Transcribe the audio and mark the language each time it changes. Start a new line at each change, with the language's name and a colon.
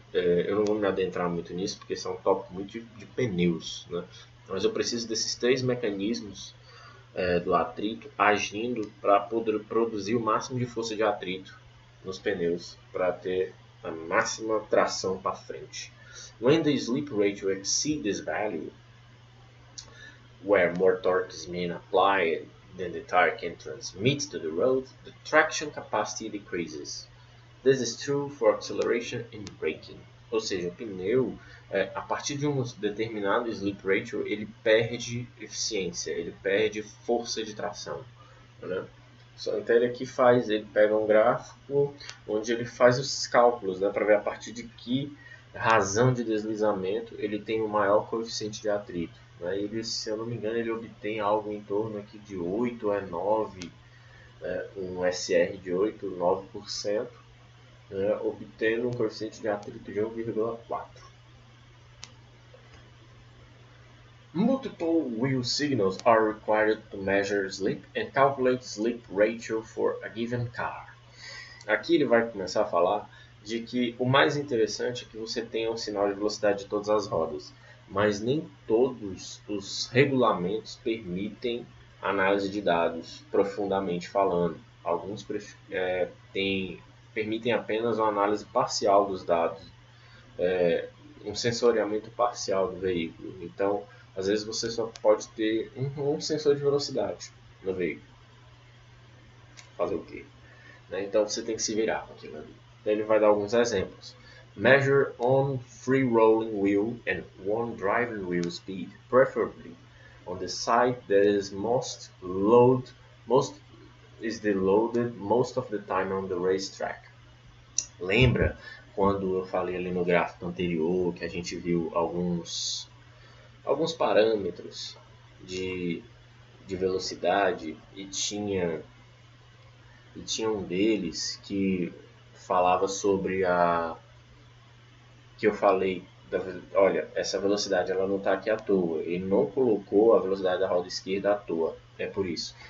Portuguese: Eu não vou me adentrar muito nisso, porque isso é um tópico muito de pneus. Né? Mas eu preciso desses três mecanismos do atrito agindo para poder produzir o máximo de força de atrito nos pneus, para ter a máxima tração para frente.
English: When the slip ratio exceeds this value, where more torque is being applied than the tire can transmit to the road, the traction capacity decreases. This is true for acceleration and braking.
Portuguese: Ou seja, o pneu, a partir de um determinado slip ratio, ele perde eficiência, ele perde força de tração. Né? Então ele pega um gráfico onde ele faz os cálculos, né, para ver a partir de que razão de deslizamento ele tem o maior coeficiente de atrito. Né? Ele, se eu não me engano, ele obtém algo em torno aqui de 8 a 9, um SR de 8 a 9%, obtendo um coeficiente de atrito de 1,4.
English: Multiple wheel signals are required to measure slip and calculate slip ratio for a given car.
Portuguese: Aqui ele vai começar a falar de que o mais interessante é que você tenha um sinal de velocidade de todas as rodas, mas nem todos os regulamentos permitem análise de dados profundamente falando. Alguns têm permitem apenas uma análise parcial dos dados, um sensoriamento parcial do veículo. Então, às vezes você só pode ter um sensor de velocidade no veículo. Fazer o quê? Né? Então você tem que se virar com aquilo ali. Então ele vai dar alguns exemplos.
English: Measure on free rolling wheel and one driving wheel speed, preferably on the side that is most loaded most of the time on the racetrack.
Portuguese: Lembra quando eu falei ali no gráfico anterior que a gente viu alguns parâmetros de velocidade e tinha um deles que falava sobre que eu falei, olha, essa velocidade ela não está aqui à toa, ele não colocou a velocidade da roda esquerda à toa, é por isso.